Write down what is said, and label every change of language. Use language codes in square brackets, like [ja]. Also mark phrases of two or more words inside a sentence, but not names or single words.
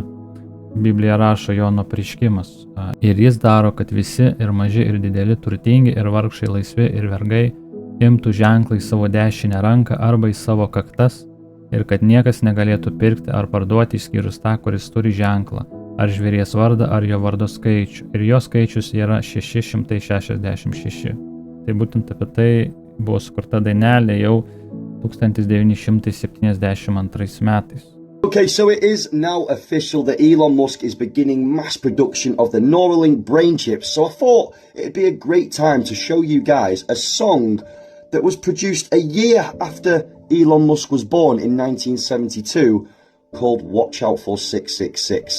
[lt] Biblija rašo Jono apreiškimas. Ir jis daro, kad visi ir maži ir dideli, turtingi ir vargšai, laisvi ir vergai imtų ženklą į savo dešinę ranką arba į savo kaktas ir kad niekas negalėtų pirkti ar parduoti išskyrus tą, kuris turi ženklą, ar žvėries vardą, ar jo vardo skaičių. Ir jo skaičius yra 666. Tai būtent apie tai buvo sukurta dainelė jau 1972 metais. [en] Okay, so it is now official that Elon Musk is beginning mass production of the Neuralink brain chips. So I thought it'd be a great time to show you guys a song that was produced a year after Elon Musk was born in 1972 called Watch Out for 666.